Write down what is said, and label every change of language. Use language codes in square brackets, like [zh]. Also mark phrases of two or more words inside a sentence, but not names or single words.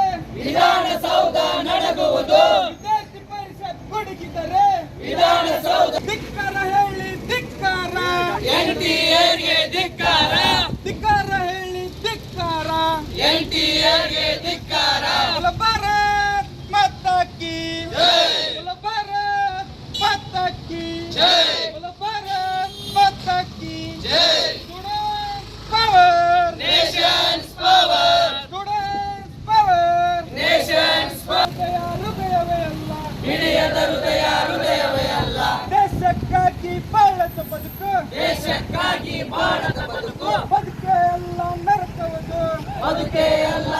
[kn] ವಿಧಾನಸೌಧ ನಡಗುವುದು, ವಿದ್ಯಾರ್ಥಿ ಪರಿಷತ್ ಗುಡುಗಿದರೆ ವಿಧಾನಸೌಧ. ಧಿಕ್ಕಾರ ಹೇಳಿ ಧಿಕ್ಕಾರ, ಎನ್ಟಿಎಗೆ ಧಿಕ್ಕಾರ, ಧಿಕ್ಕಾರ ಹೇಳಿ ಧಿಕ್ಕಾರ, ಎನ್ಟಿಎಗೆ ಧಿಕ್ಕಾರ. [hi] बोलो भारत माता की जय, बोलो भारत माता की जय, बोलो भारत माता की जय. [en] student power, Nation's power, student power, nation's power. [kn] ಹೃದಯವೇ ಅಲ್ಲ, ಹಿಡಿಯದ ಹೃದಯ ಹೃದಯವೇ ಅಲ್ಲ, ದೇಶಕ್ಕಾಗಿ ಬಾಳದ ಬದುಕು, ದೇಶಕ್ಕಾಗಿ ಬಾಳದ ಬದುಕು, ಬದುಕೆ ಅಲ್ಲ ನರಕವುದು, ಬದುಕೆ ಅಲ್ಲ